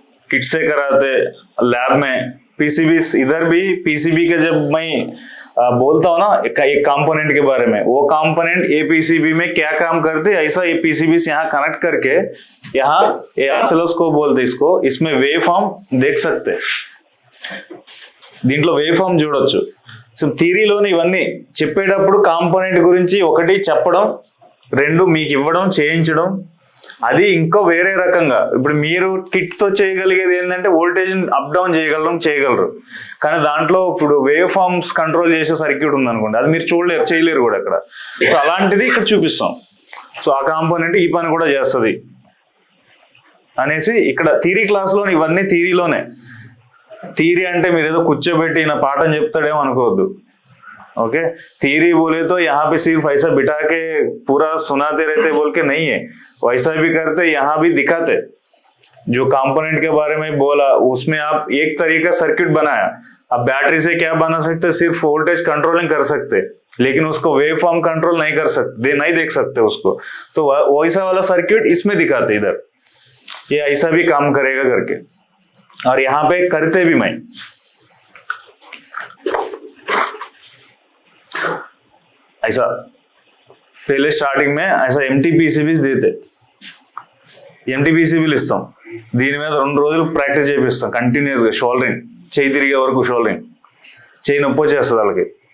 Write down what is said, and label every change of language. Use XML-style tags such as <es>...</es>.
<hi>Kit से कराते lab में पीसीबी, इधर भी पीसीबी के जब मैं बोलता हूँ ना एक कंपोनेंट के बारे में, वो कंपोनेंट ए पीसीबी में क्या काम करते, ऐसा ये पीसीबी से यहाँ कनेक्ट करके यहाँ ये ऑसिलोस्कोप बोलते इसको, इसमें वेव फॉर्म देख सकते,</hi> <te>దీంట్లో వేవ్ ఫామ్ చూడొచ్చు। సో థియరీలోని ఇవన్నీ చెప్పేటప్పుడు కాంపోనెంట్ గురించి ఒకటి చెప్పడం, రెండు మీకు ఇవ్వడం చేయించడం, అది ఇంకో వేరే రకంగా। ఇప్పుడు మీరు కిట్ తో చేయగలిగేది ఏంటంటే వోల్టేజ్ అప్ డౌన్ చేయగలరు, కానీ దాంట్లో ఇప్పుడు వేవ్ ఫార్మ్స్ కంట్రోల్ చేసే సర్క్యూట్ ఉందనుకోండి, అది మీరు చేయలేరు కూడా అక్కడ। సో అలాంటిది ఇక్కడ చూపిస్తాం, సో ఆ కాంపోనెంట్ ఈ పని కూడా చేస్తుంది అనేసి ఇక్కడ థియరీ క్లాస్లో ఇవన్నీ థియరీలోనే। థియరీ అంటే మీరు ఏదో కూర్చోబెట్టి నా పాఠం చెప్తాడేమో అనుకోవద్దు, ओके।</te> <hi>थ्योरी बोले तो यहाँ पे सिर्फ ऐसा बिठा के पूरा सुनाते रहते बोल के नहीं है, वैसा भी करते, यहाँ भी दिखाते। जो कंपोनेंट के बारे में बोला उसमें आप एक तरीका सर्किट बनाया, अब बैटरी से क्या बना सकते, सिर्फ वोल्टेज कंट्रोलिंग कर सकते, लेकिन उसको वेव फॉर्म कंट्रोल नहीं कर सकते, नहीं देख सकते उसको, तो वैसा वाला सर्किट इसमें दिखाते, इधर ये ऐसा भी काम करेगा करके। और यहाँ पे करते भी मैं ऐसा, पहले स्टार्टिंग में ऐसा</hi> <te>ఎంటీ పీసీబీస్ देते, ఎంటీ పీసీబీలు ఇస్తాం, దీని మీద 2 రోజులు ప్రాక్టీస్ చేపిస్తాం కంటిన్యూస్ గా, షోల్డరింగ్, చేయి తిరిగే వరకు షోల్డరింగ్, చేయి నొప్పి వచ్చేస్తుంది వాళ్ళకి।</te>